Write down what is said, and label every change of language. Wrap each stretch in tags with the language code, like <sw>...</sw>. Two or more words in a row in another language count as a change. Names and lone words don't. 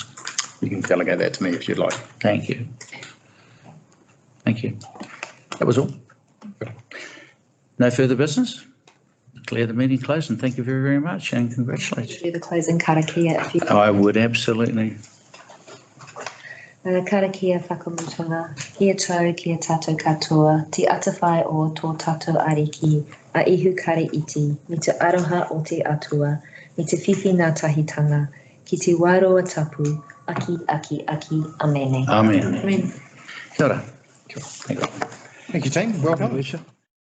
<en>You can delegate that to me if you'd like. Thank you. Thank you. That was all. No further business? Declare the meeting closed, and thank you very, very much, and congratulations. Do the closing karakia if you. I would absolutely.</en> <mi>Karakia whakamutunga, kia tau, kia tātou katoa, te atawhai o tō tātou ariki, a ihu kare iti, me te aroha o te atua, me te whiwhi nā tahitanga, ki te wairoa tapu, aki, aki, aki, amene.</mi> <en>Amen. Amen.</en> <mi>Kia ora.</mi> <en>Thank you, team. Well done.</en>